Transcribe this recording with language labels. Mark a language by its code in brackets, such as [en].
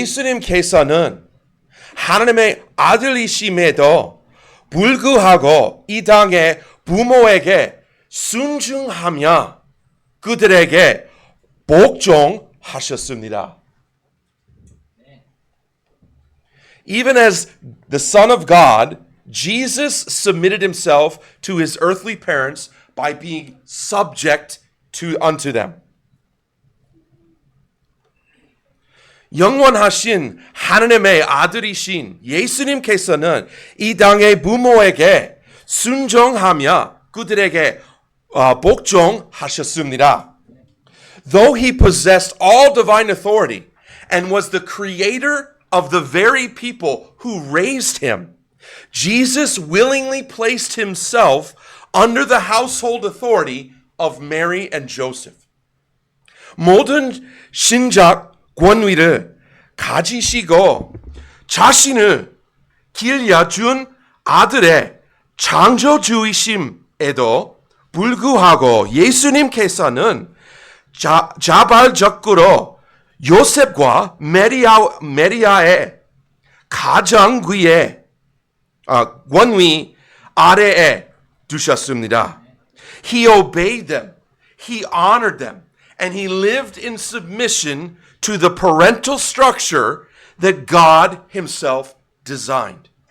[ko] 예수님께서는 하나님의 아들이심에도 불구하고 이 땅의 부모에게 순종하며 그들에게 복종하셨습니다. [en] Even as the Son of God, Jesus submitted himself to his earthly parents by being subject unto them. [ko] 영원하신 하나님의 아들이신 예수님께서는 이 땅의 부모에게 순종하며 그들에게 복종하셨습니다. [en] Though he possessed all divine authority and was the creator of the very people who raised him, Jesus willingly placed himself under the household authority of Mary and Joseph. [ko] 모든 신적 권위를 가지시고 자신을 길러준 아들의 창조주이심에도 불구하고 예수님께서는 자발적으로 요셉과 메리아의 가정위에 권위 아래에 두셨습니다. [en] He obeyed them, he honored them, and he lived in submission to the parental structure that God himself designed.